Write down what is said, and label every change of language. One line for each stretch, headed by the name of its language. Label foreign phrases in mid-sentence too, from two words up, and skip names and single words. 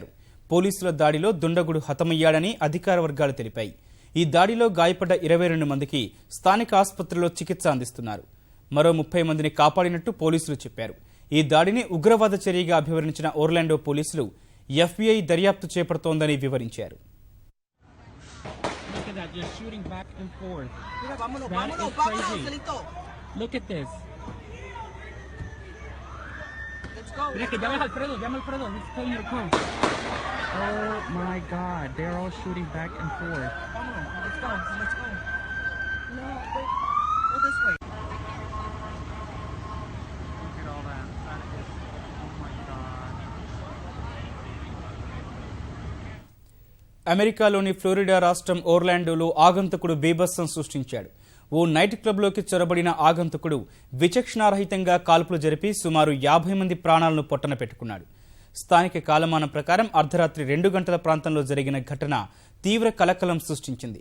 Telugu: పోలీసుల దాడిలో దుండగుడు హతమయ్యాడని అధికార వర్గాలు తెలిపాయి. ఈ దాడిలో గాయపడ్డ 22 మందికి స్థానిక ఆసుపత్రిలో చికిత్స అందిస్తున్నారు. మరో 30 మందిని కాపాడినట్టు పోలీసులు చెప్పారు. ఈ దాడిని ఉగ్రవాద చర్యగా అభివర్ణించిన ఓర్లాండో పోలీసులు FBI దర్యాప్తు చేపడుతోందని వివరించారు.
Spanish: Mira que llama Alfredo,
English: he's telling you to come. Oh my God, they're all shooting back and forth. Come on, let's go. No, wait, go this way. Look at all that. That is, oh my God.
Telugu: అమెరికాలోని ఫ్లోరిడా రాష్ట్రం ఓర్లాండోలో ఆగంతకుడు బీభత్సం సృష్టించాడు. ఓ
English: night clubలోకి
Telugu: చొరబడిన ఆగంతకుడు విచక్షణారహితంగా కాల్పులు జరిపి సుమారు 50 మంది ప్రాణాలను పొట్టన పెట్టుకున్నాడు. స్థానిక కాలమానం ప్రకారం అర్ధరాత్రి 2 గంటల ప్రాంతంలో జరిగిన ఘటన తీవ్ర కలకలం సృష్టించింది.